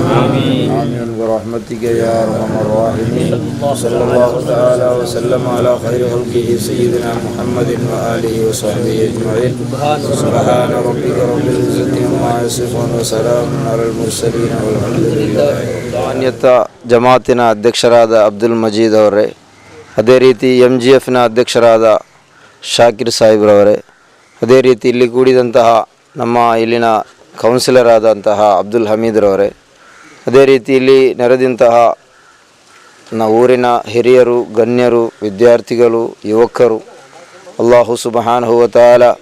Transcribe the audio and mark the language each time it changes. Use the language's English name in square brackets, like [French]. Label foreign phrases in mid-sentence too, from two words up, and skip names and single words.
[Arabic] آمين برحمتك يا أرحم الراحمين. صلى الله تعالى وسلم على خير خلقه سيدنا محمد وآله وصحبه أجمعين. سبحان ربك رب العزة عما يصفون وسلام على المرسلين والحمد لله. [Kannada] ಮಾನ್ಯತ ಜಮಾತಿನ ಅಧ್ಯಕ್ಷರಾದ ಅಬ್ದುಲ್ ಮಜೀದ್ ಅವರೇ, ಅದೇ ರೀತಿ MGFನ ಅಧ್ಯಕ್ಷರಾದ ಶಾಕಿರ್ ಸಾಹಿಬ್ರವರೇ, ಅದೇ ರೀತಿ ಇಲ್ಲಿ ಕೂಡಿದಂತಹ ನಮ್ಮ ಇಲ್ಲಿನ ಕೌನ್ಸಿಲರ್ ಆದಂತಹ ಅಬ್ದುಲ್ ಹಮೀದ್ರವರೇ, ಅದೇ ರೀತಿ ಇಲ್ಲಿ ನೆರೆದಂತಹ ಊರಿನ ಹಿರಿಯರು, ಗಣ್ಯರು, ವಿದ್ಯಾರ್ಥಿಗಳು, ಯುವಕರು, [Arabic] الله سبحانه و تعالى